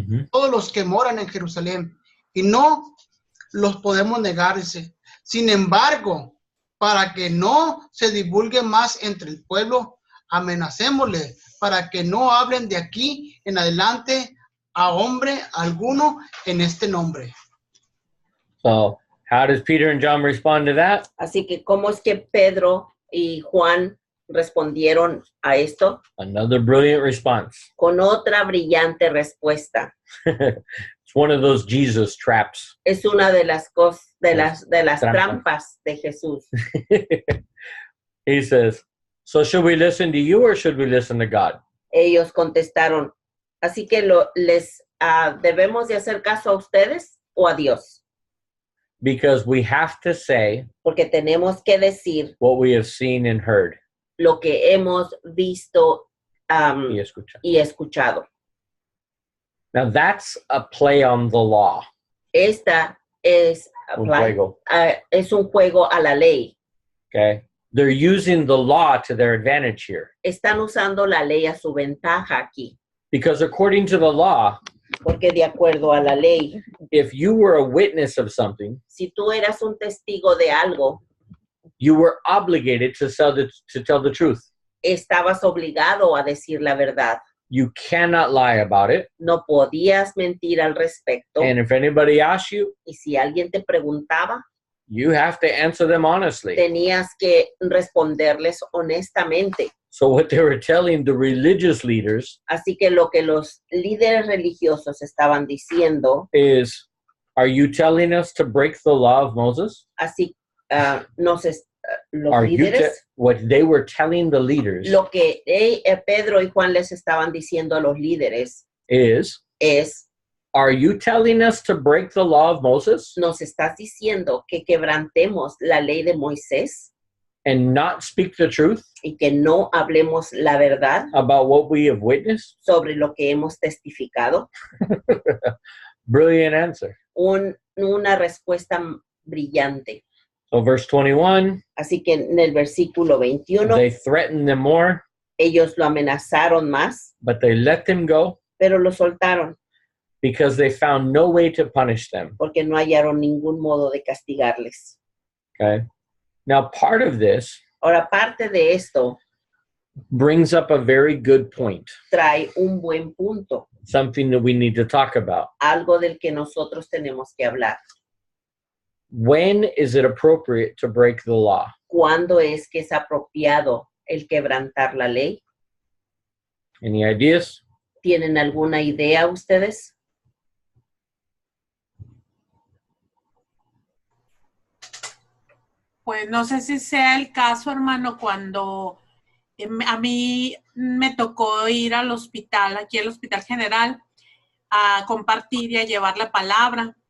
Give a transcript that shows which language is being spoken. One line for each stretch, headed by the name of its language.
Spanish: Todos los que moran en Jerusalén, y no los podemos negar, dice. Sin embargo, para que no se divulgue más entre el pueblo, amenacémosle para que no hablen de aquí en adelante a hombre alguno en este nombre.
English: So, how does Peter and John respond to that?
Spanish: Así que, ¿cómo es que Pedro y Juan respondieron a esto?
English: Another brilliant response.
Spanish: Con otra brillante respuesta.
English: It's one of those Jesus traps.
Spanish: Es una de las cosas, de las Trampas. trampas de Jesús.
English: He says, so should we listen to you or should we listen to God?
Spanish: Ellos contestaron, así que ¿debemos de hacer caso a ustedes o a Dios?
English: Because we have to say
Spanish: Porque tenemos que decir
English: what we have seen and heard.
Spanish: lo que hemos visto Y escuchar. y escuchado.
English: Now that's a play on the law.
Spanish: Esta es Un juego. Es un juego a la ley.
English: Okay? They're using the law to their advantage here.
Spanish: Están usando la ley a su ventaja aquí.
English: Because according to the law,
Spanish: Porque de acuerdo a la ley,
English: if you were a witness of something,
Spanish: si tú eras un testigo de algo,
English: you were obligated to tell the truth.
Spanish: estabas obligado a decir la verdad.
English: You cannot lie about it.
Spanish: No podías mentir al respecto.
English: And if anybody asks you,
Spanish: Y si alguien te preguntaba,
English: you have to answer them honestly.
Spanish: Tenías que responderles honestamente.
English: So what they were telling the religious leaders
Spanish: Así que lo que los líderes religiosos estaban diciendo,
English: is, are you telling us to break the law of Moses?
Spanish: así los
English: Are you
Spanish: líderes,
English: what they were telling the leaders
Spanish: lo que Pedro y Juan les estaban diciendo a los líderes
English: is,
Spanish: es,
English: are you telling us to break the law of Moses
Spanish: ¿nos estás diciendo que quebrantemos la ley de Moisés
English: and not speak the truth
Spanish: y que no hablemos la verdad
English: about what we have witnessed?
Spanish: sobre lo que hemos testificado?
English: Brilliant answer.
Spanish: Una respuesta brillante.
English: So verse 21,
Spanish: Así que en el versículo 21,
English: they threatened them more,
Spanish: ellos lo amenazaron más,
English: but they let them go
Spanish: pero lo soltaron
English: because they found no way to punish them.
Spanish: porque no hallaron ningún modo de castigarles.
English: Okay. Now, part of this
Spanish: Ahora, parte de esto
English: brings up a very good point,
Spanish: trae un buen punto,
English: something that we need to talk about.
Spanish: algo del que nosotros tenemos que hablar.
English: When is it appropriate to break the law?
Spanish: ¿Cuándo es que es apropiado el quebrantar la ley?
English: Any ideas?
Spanish: ¿Tienen alguna idea ustedes? Pues no sé si sea el caso, hermano, cuando a mí me tocó ir al hospital, aquí al Hospital General, a compartir y a llevar la palabra.